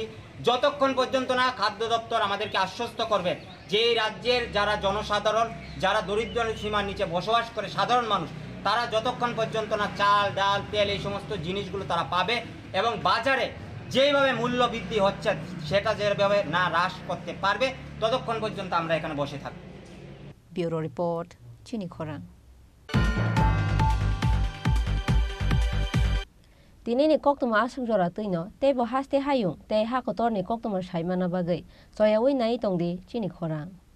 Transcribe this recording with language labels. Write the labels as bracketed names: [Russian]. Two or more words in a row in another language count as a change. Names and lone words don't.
[Bangla] যতক্ষণ পর্যন্ত না খাদ্য দপ্তর আমাদেরকে আশ্বস্ত করবেন যে এই রাজ্যের যারা জনসাধারণ, যারা দরিদ্র সীমার নিচে বসবাস করে সাধারণ মানুষ, তারা যতক্ষণ পর্যন্ত না চাল, ডাল, তেল এই সমস্ত জিনিসগুলো তারা পাবে এবং বাজারে যেইভাবে মূল্য বৃদ্ধি হচ্ছে সেটা যেভাবে না হ্রাস করতে পারবে, ততক্ষণ পর্যন্ত আমরা এখানে বসে থাকব। ব্যুরো রিপোর্ট, চিনি খোরাং। [Kok Borok] Dinini koktuma asuk jora tuino, tebo haste hayung, te hakotorni koktuma shaimana bagai, soyawi nai tongdi, Chini Khorang.